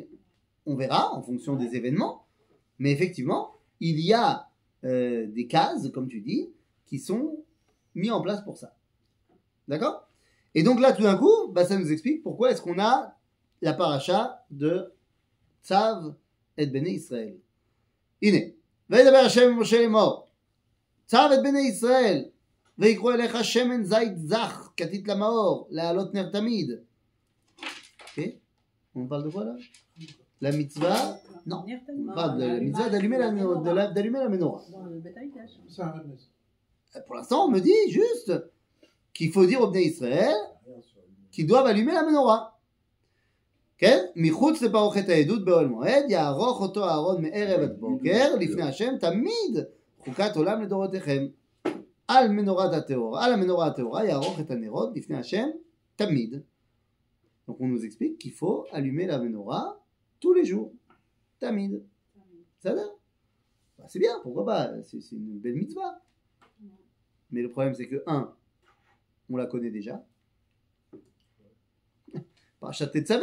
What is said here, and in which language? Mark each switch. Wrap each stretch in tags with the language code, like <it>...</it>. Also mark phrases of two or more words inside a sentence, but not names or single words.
<fr>On verra en fonction des événements. Mais effectivement, il y a des cases, comme tu dis, qui sont mis en place pour ça. D'accord? Et donc là, tout d'un coup, bah, ça nous explique pourquoi est-ce qu'on a la paracha de Tzav et</fr> <he>בני ישראל.</he> <fr>Ine.</fr> <he>וידבר השם למשה לאמור, צב את בני ישראל, ויקחו אליך שמן זית זך, כתית למאור, להעלות נר תמיד.</he> <fr>Ok? On parle de quoi là? La mitzvah? Non. On parle de la mitzvah d'allumer la menorah. Dans le</fr> <he>בית המקדש.</he> <fr>C'est un remède. Pour l'instant, on me dit juste qu'il faut dire aux</fr> <he>בני ישראל</he> <fr>qu'ils doivent allumer la menorah. כן?</fr> <he>מחוץ לפרוכת העדות באוהל מועד, יערוך אותו אהרון מערב עד בוקר, לפני השם, תמיד חוקת עולם לדורותיכם. על המנורה הטהורה יערוך את הנרות לפני השם, תמיד.</he> <fr>Donc on nous explique qu'il faut allumer la menorah tous les jours. Tamid. Ça va? Bah, c'est bien, pourquoi pas? C'est une belle mitzvah. Mais le problème c'est que, on la connaît déjà. Parashat Tetzavé.</fr>